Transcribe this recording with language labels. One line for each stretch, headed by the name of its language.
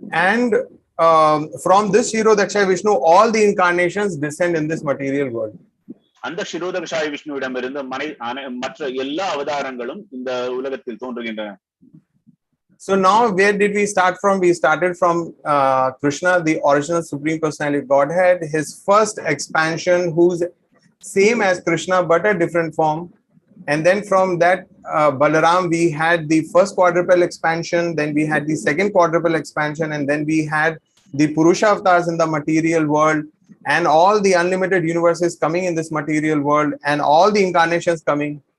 English: And from this Shirodaksha Vishnu all the incarnations descend in this material world.
Tamil: அந்த ஷிரோதக்ஷாய விஷ்ணுவிடமிருந்து மற்ற எல்லா அவதாரங்களும் இந்த உலகத்தில் தோன்றுகின்றன.
English: So now where did we start from? We started from Krishna, the original Supreme Personality of Godhead, his first expansion, who's same as Krishna but a different form. And then from that Balaram, we had the first quadruple expansion, then we had the second quadruple expansion, and then we had the Purusha avatars in the material world, and all the unlimited universes coming in this material world, and all the incarnations coming.